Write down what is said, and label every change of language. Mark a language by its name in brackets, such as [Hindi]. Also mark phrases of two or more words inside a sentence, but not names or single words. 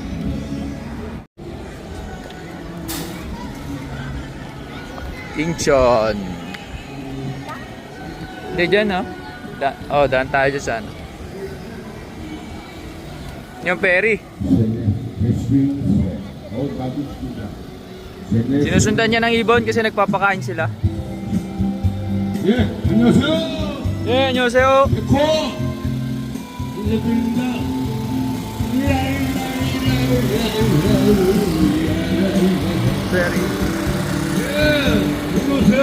[Filipino] Incheon. Hindi dyan oh. Daan tayo dyan sa ano. Yung ferry. Sinusundan niya ng ibon kasi nagpapakain sila. [Korean] 예, 안녕하세요. 예, 안녕하세요. 백호 인사드립니다. [Filipino] Ferry. [Korean] 예, 안녕하세요.